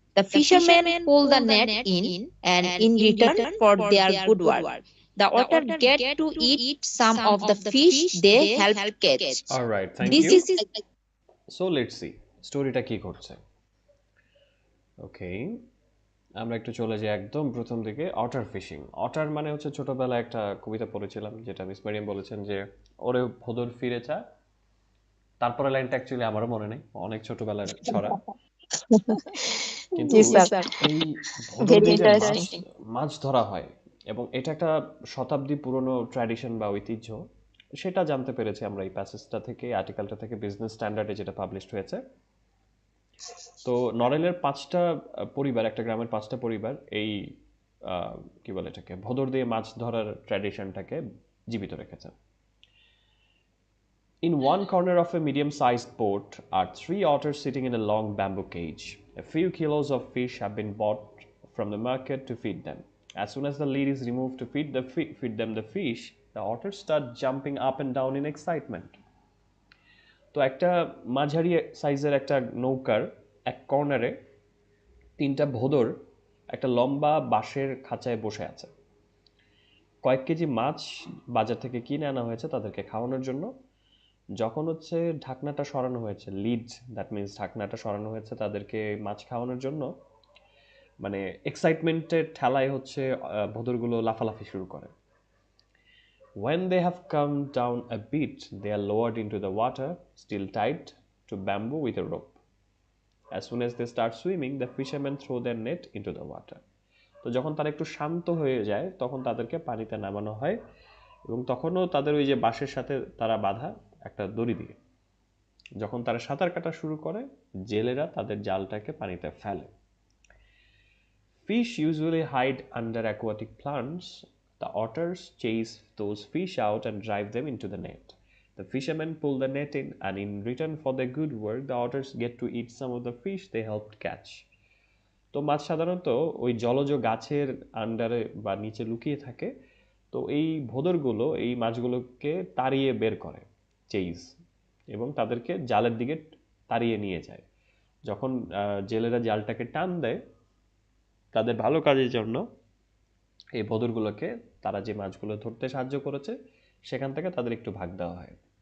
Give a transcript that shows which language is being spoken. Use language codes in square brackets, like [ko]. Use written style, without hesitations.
[en] The fishermen pull the net in, and in return for their good work, the otter get to eat some of the fish they helped catch. All right, thank This you. is So let's see [bn] স্টোরিটা কি করছে। ওকে, আমরা একটু চলে যাই একদম প্রথম দিকে। অটার ফিশিং। অটার মানে হচ্ছে ছোটবেলায় একটা কবিতা পড়েছিলাম, যেটা মিস মারিয়াম বলেছেন যে ওরে ভোদর ফিরে চা। তারপরে লাইনটা অ্যাকচুয়ালি আমারও মনে নেই, অনেক ছোটবেলার ছড়া। কিন্তু এই ভোদর দিয়ে যে মাছ ধরা হয়, এবং এটা একটা শতাব্দী পুরনো ট্র্যাডিশন বা ঐতিহ্য, সেটা জানতে পেরেছি আমরা এই প্যাসেজটা থেকে, আর্টিকেলটা থেকে, বিজনেস স্ট্যান্ডার্ডে যেটা পাবলিশড হয়েছে। তো নরেলের 5টা পরিবার, একটা গ্রামের 5টা পরিবার এই কি বলে এটাকে, ভোদর দিয়ে মাছ ধরার ট্র্যাডিশনটাকে জীবিত রেখেছে। [en] In one corner of a medium-sized boat are 3 otters sitting in a long bamboo cage. A few kilos of fish have been bought from the market to feed them. As soon as the lid is removed to feed them the fish, the otters start jumping up and down in excitement. [bn] তো একটা মাঝারি সাইজের একটা নৌকার এক কর্নারে 3টা ভোদর একটা লম্বা বাঁশের খাঁচায় বসে আছে। কয়েক কেজি মাছ বাজার থেকে কিনে আনা হয়েছে তাদেরকে খাওয়ানোর জন্য। যখন হচ্ছে ঢাকনাটা সরানো হয়েছে, লিড, দ্যাট মিনস ঢাকনাটা সরানো হয়েছে তাদেরকে মাছ খাওয়ানোর জন্য, মানে এক্সাইটমেন্টের ঠেলায় হচ্ছে ভোদরগুলো লাফালাফি শুরু করে। [en] When they have come down a bit, they are lowered into the water, still tied to bamboo with a rope. As soon as they start swimming, the fishermen throw their net into the water. [bn] তো যখন তারা একটু শান্ত হয়ে যায় তখন তাদেরকে পানিতে নামানো হয়, এবং তখনও তাদের ওই যে বাঁশের সাথে তারা বাঁধা একটা দড়ি দিয়ে। যখন তারা সাঁতার কাটা শুরু করে, জেলেরা তাদের জালটাকে পানিতে ফেলে। [en] Fish usually hide under aquatic plants. The otters chase those fish out and drive them into the net. The fishermen pull the net in, and in return for their good work, the otters get to eat some of the fish they helped catch. [bn] তো মাছ সাধারণত ওই জলজ গাছের আন্ডারে বা নিচে লুকিয়ে থাকে। তো এই ভোদরগুলো এই মাছগুলোকে তাড়িয়ে বের করে, চেইজ, এবং তাদেরকে জালের দিকে তাড়িয়ে নিয়ে যায়। যখন জেলেরা জালটাকে টান দেয় তাদের ভালো কাজের জন্য, এই ভোদরগুলোকে তারা যে মাছগুলো ধরতে সাহায্য করেছে সেখান থেকে তাদের একটু ভাগ দেওয়া হয়।